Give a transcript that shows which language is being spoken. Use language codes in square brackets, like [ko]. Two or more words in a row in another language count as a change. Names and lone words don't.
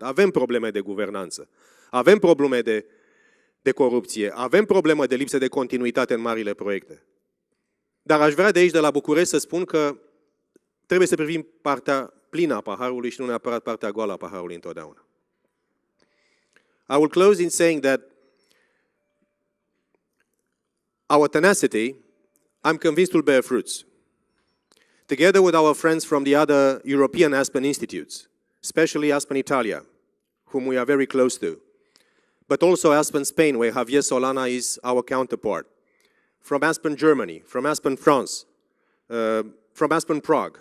[ro] Avem probleme de guvernanță, avem probleme de corupție, avem probleme de lipsă de continuitate în marile proiecte. Dar aș vrea de aici, de la București, să spun că trebuie să privim partea plină a paharului și nu neapărat partea goală a paharului întotdeauna. [en] I will close in saying that our tenacity, I'm convinced, will bear fruits. Together with our friends from the other European Aspen Institutes, especially Aspen Italia, whom we are very close to, but also Aspen Spain, where Javier Solana is our counterpart, from Aspen Germany, from Aspen France, from Aspen Prague.